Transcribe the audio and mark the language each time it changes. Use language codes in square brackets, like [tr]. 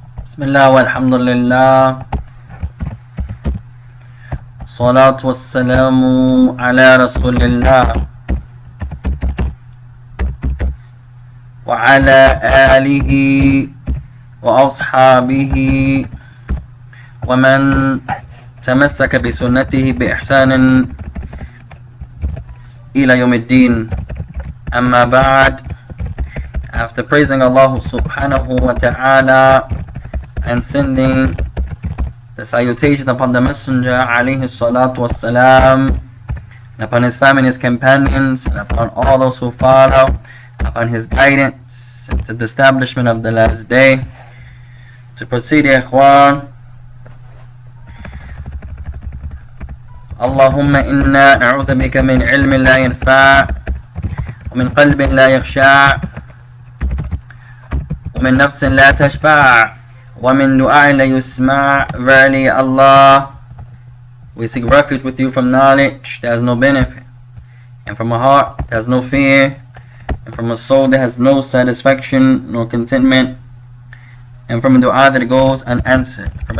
[ar] بسم الله والحمد لله الصلاة والسلام على رسول الله وعلى آله وأصحابه ومن تمسك بسنته بإحسان إلى يوم الدين. أما بعد, [en] after praising Allah subhanahu wa ta'ala and sending the salutation upon the Messenger alayhi salatu wassalam, and upon his family and his companions, and upon all those who follow upon his guidance to the establishment of the last day, to proceed, [ar] ya ikhwan. اللهم إنا نعوذ بك من علم لا ينفع ومن قلب لا يخشع ومن نفس لا تشبع ومن دعاء لا يسمع. [en] Verily, Allah, we seek refuge with you from knowledge that has no benefit, and from a heart that has no fear, and from a soul that has no satisfaction nor contentment, and from a dua that goes unanswered.